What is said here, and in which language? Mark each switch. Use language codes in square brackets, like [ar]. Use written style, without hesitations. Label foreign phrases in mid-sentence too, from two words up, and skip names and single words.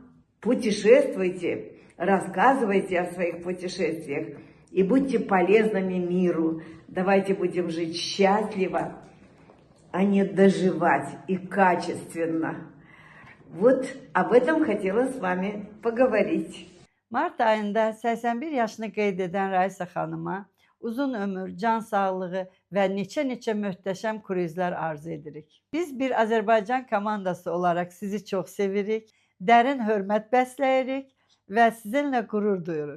[ru] Путешествуйте, рассказывайте о своих путешествиях и будьте полезными миру. Давайте будем жить счастливо, а не доживать и качественно. Вот об этом хотела с вами поговорить. [az] Mart ayında 81 yaşını qeyd edən Raisa xanıma uzun ömür, can sağlığı və neçə möhtəşəm kruzlar arzu edirik. Biz bir Azərbaycan komandası olaraq sizi çox sevirik. Dərin hörmət bəsləyirik və sizinlə qürur duyuruq.